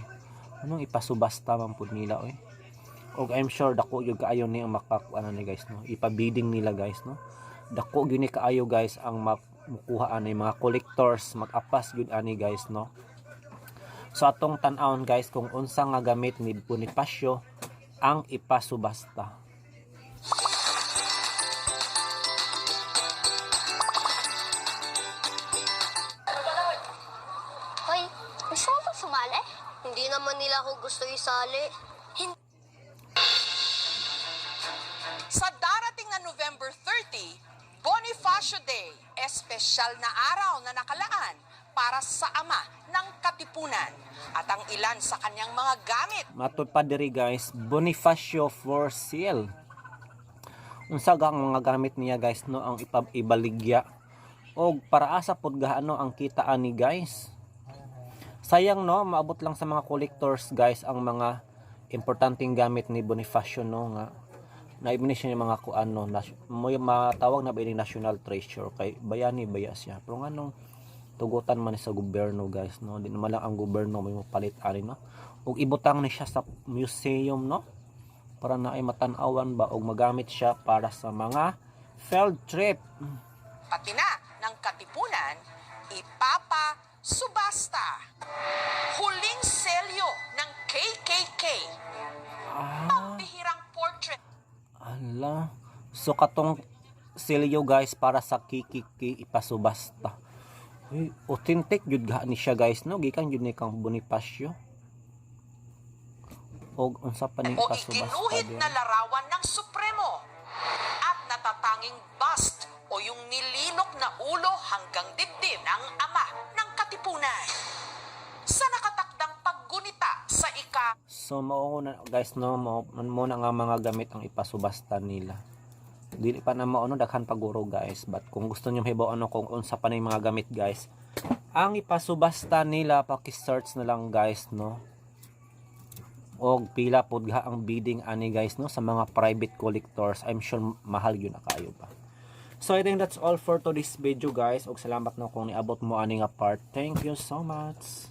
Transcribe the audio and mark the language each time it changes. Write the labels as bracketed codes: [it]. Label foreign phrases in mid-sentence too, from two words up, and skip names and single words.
[ceb] Anong ipasubasta man pud nila oy. Og [en] I'm sure [ceb] dako yung kaayo ni ang makakuan ni guys no. Ipabidding nila guys no. Dako gyud ni kaayo guys ang makuha ani mga collectors mag-apas gyud ani guys no. So atong tan-awon guys kung unsa nga gamit ni Bonifacio ang ipasubasta. [tl] Hoy, gusto mo ba sumali? Hindi naman nila ako gusto isali. Sa darating na November 30, Bonifacio Day, espesyal na araw na nakalaan para sa ama ng Katipunan at ang ilan sa kanyang mga gamit. [ceb] Matod pa diri guys, Bonifacio [en] for sale. [ceb] Unsa ang mga gamit niya guys no ang ibaligya og para asa pud gaano ang kitaan ni guys. Sayang no, maabot lang sa mga collectors guys ang mga importanteng gamit ni Bonifacio no nga naibini siya ng mga kuano mo matawag na ba ini [en] national treasure [ceb] kay bayani baya siya. Pero nganong tugutan man sa gobyerno guys no, di naman lang ang gobyerno may mapalit ani no, ug ibutang ni siya sa museum no para na ay matan-awan ba og magamit siya para sa mga [en] field trip. [tl] Pati na ng Katipunan ipapasubasta. Huling selyo ng KKK. Pambihirang portrait Ala. [ceb] So katong silyo guys para sa kikiki ipasubasta. Uy, authentic jud ga ni siya guys no, gikan jud ni kang Bonifacio. Og unsa pa ning o ipasubasta [tl] iginuhit din? na larawan ng Supremo at natatanging bust o yung nililok na ulo hanggang dibdib ng ama ng Katipunan. Sa nakatakdang paggunita sa [ceb] So mao na guys no, mo na nga mga gamit ang ipasubasta nila. Dili pa na mao no daghan paguro guys, but kung gusto niyo hibaw ano kung unsa pa ning mga gamit guys, ang ipasubasta nila paki-search na lang guys no. Og pila pod ga ang bidding ani guys no sa mga private collectors. [en] I'm sure [ceb] mahal yun na kayo pa. [en] So I think that's all for today's video guys. [ceb] Og salamat na kung niabot mo ani nga part. [en] Thank you so much.